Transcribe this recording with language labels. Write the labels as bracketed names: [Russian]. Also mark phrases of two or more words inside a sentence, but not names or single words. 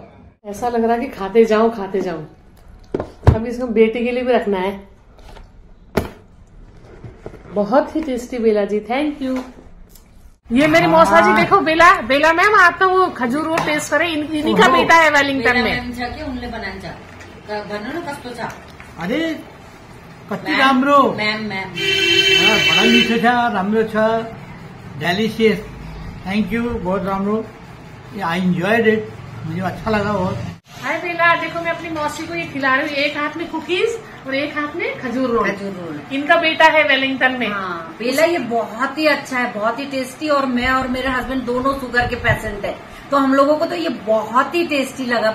[Hindi] ऐसा लग रहा है कि खाते जाऊं खाते जाऊं। अब इसको बेटे के लिए भी रखना है। बहुत ही टेस्टी बेला जी, [English] thank you. [Hindi] ये मेरी मौसा जी, देखो बेला मैम, आप तो वो खजूर रोल टेस्ट करें, इन्हीं का बेटा है वेलिंगटन में। [Nepali] जाके उनले बनाने जा घरनं कस्तो छ? अरे कति राम्रो, मैम बड़ा मिठो छ, राम्रो छ, डेलिशियस। [English] thank you, [Nepali] बहुत राम्रो। [English] I enjoyed it, [Nepali] मुझे अच्छा लगा बहुत। [Hindi] हाय बेला, देखो मैं अपनी मौसी को ये खिला रही हूँ, एक हाथ में कुकीज और एक हाथ में खजूर रोल। इनका बेटा है वेलिंगटन में। हाँ, बेला ये बहुत ही अच्छा है, बहुत ही टेस्टी। और मैं और मेरे हस्बैंड दोनों शुगर के पेशेंट है, तो हम लोगों को तो ये बहुत ही टेस्टी लगा।